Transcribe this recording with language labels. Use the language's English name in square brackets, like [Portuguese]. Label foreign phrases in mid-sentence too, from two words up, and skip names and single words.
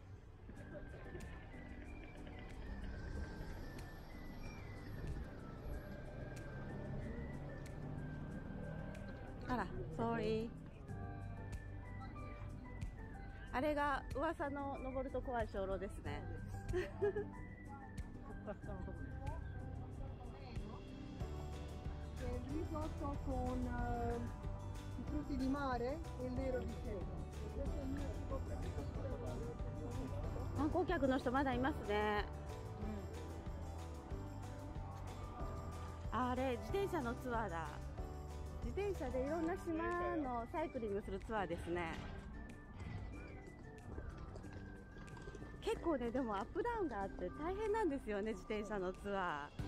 [Japanese] あら、sorry。あれが噂の登ると怖い鐘楼ですね。 [Italian] Risotto con i frutti di mare e il nero di seta. [Japanese] 観光客の人まだいますね。あれ、自転車のツアーだ。自転車でいろんな島のサイクリングするツアーですね。結構ね、でもアップダウンがあって大変なんですよね、自転車のツアー。